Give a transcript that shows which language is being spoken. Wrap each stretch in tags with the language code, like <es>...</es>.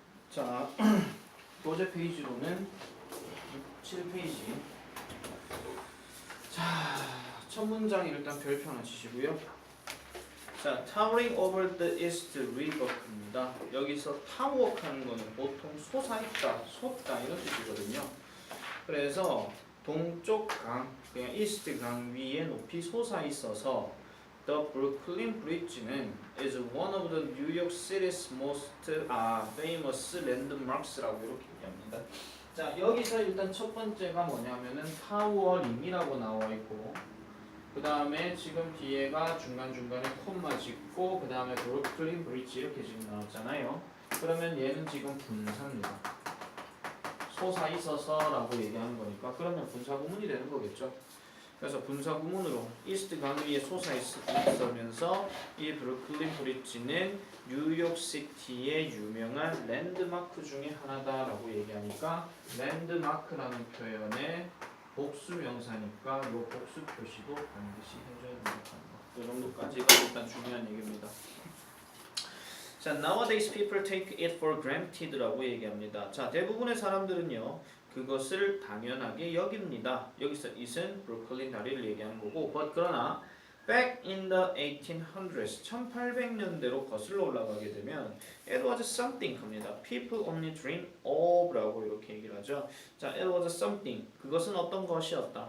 <ko>자, 교재 페이지로는 7페이지. 자, 첫 문장 일단 별표 하나 치시고요.</ko> <en>자, towering over the east river입니다.</en> <ko>여기서 타워하는 거는 보통 솟아있다, 솟다 이런 뜻이거든요. 그래서 동쪽 강, 그냥 이스트 강 위에 높이 솟아있어서</ko> <en>The Brooklyn Bridge는 is one of the New York City's most famous landmarks</en> <ko>라고 이렇게 얘기합니다. 자, 여기서 일단 첫 번째가 뭐냐면은 타워링이라고 나와 있고, 그 다음에 지금 뒤에가 중간중간에 콤마 짓고, 그 다음에 브루클린 브리지 이렇게 지금 나왔잖아요. 그러면 얘는 지금 분사입니다. 솟아있어서라고 얘기하는 거니까 그러면 분사구문이 되는 거겠죠. 그래서 분사구문으로 이스트 강 위에 솟아있으면서 이 브루클린 브리지는 뉴욕시티의 유명한 랜드마크 중에 하나다라고 얘기하니까 랜드마크라는 표현의 복수명사니까 이 복수 표시도 반드시 해줘야 된다. 이 정도까지가 일단 중요한 얘기입니다.</ko> <en>자, nowadays people take it for granted</en> <ko>라고 얘기합니다. 자, 대부분의 사람들은요 그것을 당연하게 여깁니다. 여기서 it은 브루클린 다리를 얘기하는 거고, but 그러나</ko> <en>back in the 1800s</en> <ko>1800년대로 거슬러 올라가게 되면</ko> <en>it was something</en> <ko>합니다.</ko> <en>people only dream of</en> <ko>라고 이렇게 얘기를 하죠. 자,</ko> <en>it was something</en> <ko>그것은 어떤 것이었다.</ko>